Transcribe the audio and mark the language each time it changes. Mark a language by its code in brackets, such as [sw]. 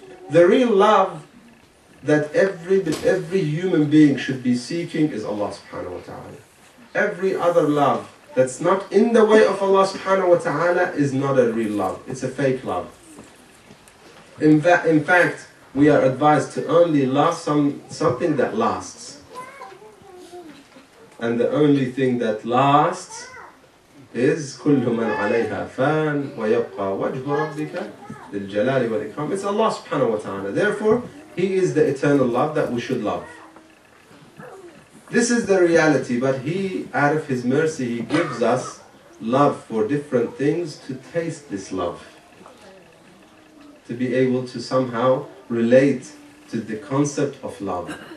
[en] The real love that every human being should be seeking is Allah subhanahu wa ta'ala. Every other love that's not in the way of Allah subhanahu wa ta'ala is not a real love. It's a fake love. In fact, we are advised to only love something that lasts. And the only thing that lasts is [ar] كل من عليها فان ويبقى وجه ربك ذي الجلال والإكرام. [en] It's Allah subhanahu wa ta'ala. Therefore, He is the eternal love that we should love. This is the reality, but He, out of His mercy, He gives us love for different things to taste this love. To be able to somehow relate to the concept of love.